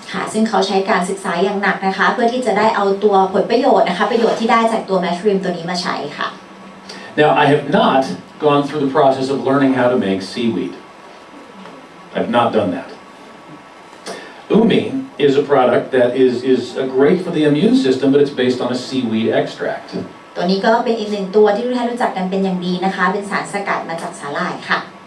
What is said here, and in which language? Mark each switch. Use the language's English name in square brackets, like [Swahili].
[Thai] ค่ะซึ่งเขาใช้การศึกษาอย่างหนักนะคะเพื่อที่จะได้เอาตัวผลประโยชน์นะคะประโยชน์ที่ได้จากตัว mushroom ตัวนี้มาใช้ค่ะ [English] Now I have not gone through the process of learning how to make seaweed. I've not done that. Umi is a product that is great for the immune system, but it's based on a seaweed extract. [Thai] ตัวนี้ก็เป็นอีกหนึ่งตัวที่ทุกท่านรู้จักกันเป็นอย่างดีนะคะเป็นสารสกัดมาจากสาหร่ายค่ะ